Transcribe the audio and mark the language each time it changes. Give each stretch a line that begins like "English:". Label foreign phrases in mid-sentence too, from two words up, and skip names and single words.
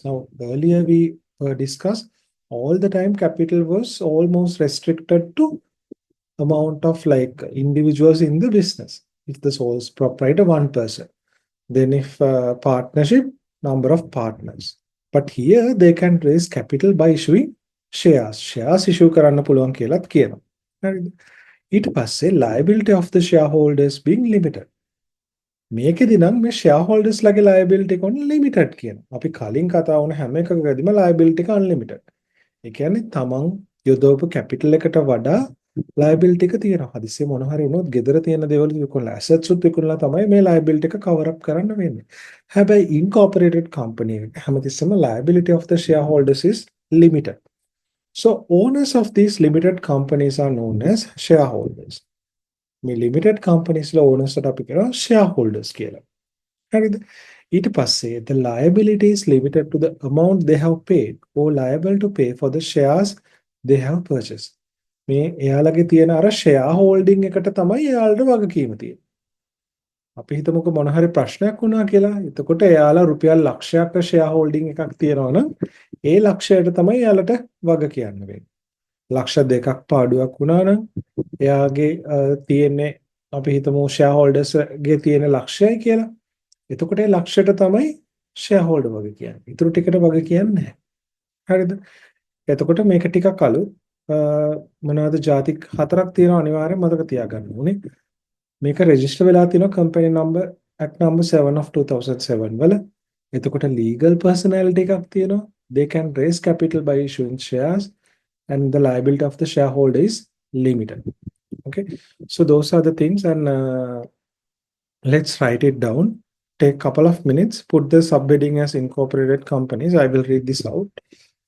English: Now, earlier we discussed all the time capital was almost restricted to amount of like individuals in the business. If the sole proprietor, one person. Then if partnership, number of partners. But here they can raise capital by issuing shares. Shares issue
Sinhala: කරන්න පුළුවන් කියලාත් කියනවා. හරිද? ඊට පස්සේ
English: liability of the shareholders being limited.
Sinhala: මේකෙදි නම් මේ shareholders ලගේ liability එක limited කියනවා. අපි කලින් කතා වුණ හැම එකකදීම liability එක unlimited. ඒ කියන්නේ තමන් යොදවපු capital එකට වඩා liability එක තියෙනවා. හදිස්සියේ මොන හරි වුණොත් ගෙදර තියෙන දේවල් විකුණලා assets උත් විකුණලා තමයි මේ liability එක
English: cover up
Sinhala: කරන්න වෙන්නේ.
English: හැබැයි incorporated company
Sinhala: එක හැමතිස්සෙම
English: liability of the shareholders is limited. So owners of these limited companies are known as shareholders.
Sinhala: මේ
English: limited companies
Sinhala: ලා owners ට අපි කියනවා shareholders කියලා. හරිද? ඊට පස්සේ
English: the liability is limited to the amount they have paid or liable to pay for the shares they have purchased.
Sinhala: මේ එයාලගේ තියෙන අර share holding එකට තමයි එයාලට වගකීම තියෙන්නේ. අපි හිතමුකෝ මොන හරි ප්‍රශ්නයක් වුණා කියලා. එතකොට එයාලා රුපියල් ලක්ෂයක් share holding එකක් තියෙනවා නම් ඒ ලක්ෂයට තමයි එයාලට වග කියන්න වෙන්නේ. ලක්ෂ දෙකක් පාඩුවක් වුණා නම් එයාගේ තියෙන්නේ අපි හිතමු shareholders ගේ තියෙන ලක්ෂයයි කියලා. එතකොට ඒ ලක්ෂයට තමයි shareholder වග කියන්නේ. ඊටු ටිකට වග කියන්නේ නැහැ. හරිද? එතකොට මේක ටිකක් අලුත්. මොනවාද ಜಾති හතරක් තියෙනවා අනිවාර්යෙන් මතක තියාගන්න ඕනේ. මේක රෙජිස්ටර් වෙලා තියෙනවා
English: company number act number 7 of 2007
Sinhala: වල. එතකොට
English: legal personality
Sinhala: එකක් තියෙනවා.
English: They can raise capital by issuing shares, and the liability of the shareholder is limited. Okay, so those are the things, and let's write it down. Take a couple of minutes, put the subheading as incorporated companies. I will read this out.